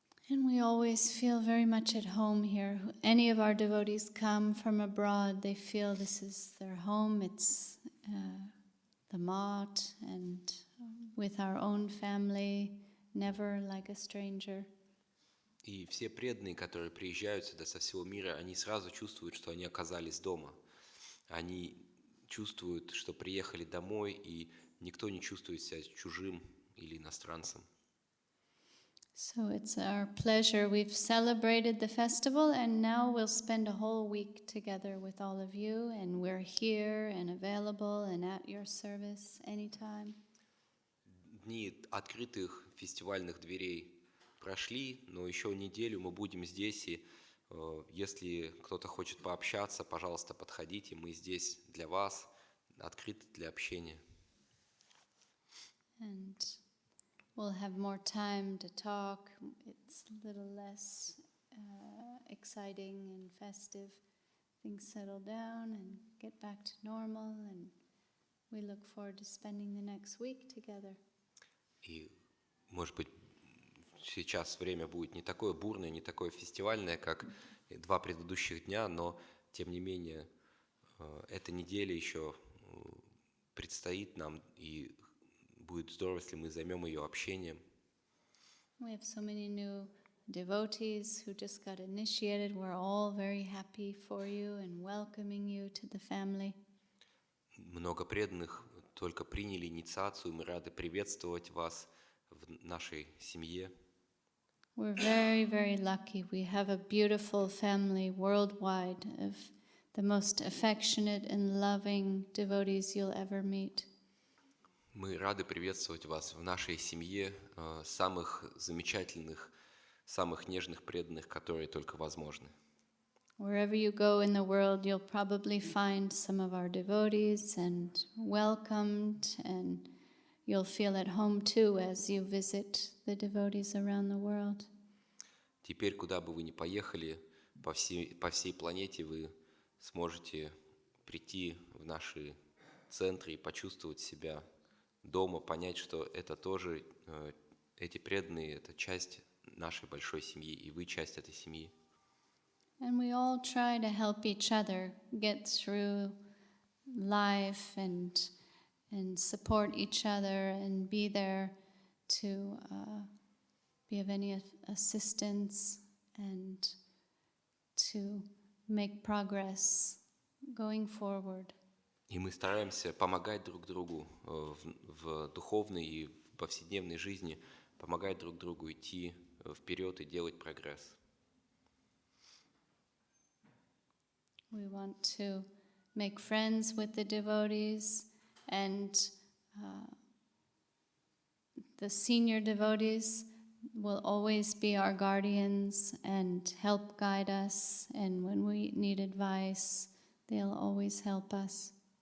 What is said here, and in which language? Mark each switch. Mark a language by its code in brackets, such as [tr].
[en] And we always feel very much at home here. Any of our devotees come from abroad, they feel this is their home. It's the Math, and with our own family, never like a stranger. [ru] И все преданные, которые приезжают сюда со всего мира, они сразу чувствуют, что они оказались дома. Они чувствуют, что приехали домой, и никто не чувствует себя чужим или иностранцем. [en] So it's our pleasure. We've celebrated the festival, and now we'll spend a whole week together with all of you, and we're here and available and at your service anytime. [ru] Дни открытых фестивальных дверей прошли, но еще неделю мы будем здесь, и если кто-то хочет пообщаться, пожалуйста, подходите, мы здесь для вас, открыты для общения. [en] And we'll have more time to talk. It's a little less exciting and festive. Things settle down and get back to normal, and we look forward to spending the next week together. [ru] И, может быть, сейчас время будет не такое бурное, не такое фестивальное, как два предыдущих дня, но, тем не менее, эта неделя еще предстоит нам, и будет здорово, если мы займем ее общением. [en] We have so many new devotees who just got initiated. We're all very happy for you and welcoming you to the family. [ru] Много преданных только приняли инициацию, мы рады приветствовать вас в нашей семье. [en] We're very, very lucky. We have a beautiful family worldwide of the most affectionate and loving devotees you'll ever meet. [ru] Мы рады приветствовать вас в нашей семье, самых замечательных, самых нежных преданных, которые только возможны. [en] Wherever you go in the world, you'll probably find some of our devotees and welcomed, and you'll feel at home too as you visit the devotees around the world. [ru] Теперь, куда бы вы ни поехали, по всей планете вы сможете прийти в наши центры и почувствовать себя дома, понять, что это тоже, эти преданные, это часть нашей большой семьи, и вы часть этой семьи. [en] And we all try to help each other get through life and support each other and be there to be of any assistance and to make progress going forward. [ru] И мы стараемся помогать друг другу в духовной и в повседневной жизни помогать друг другу идти вперед и делать прогресс. [en] We want to make friends with the devotees, and the senior devotees will always be our guardians and help guide us, and when we need advice, they'll always help us.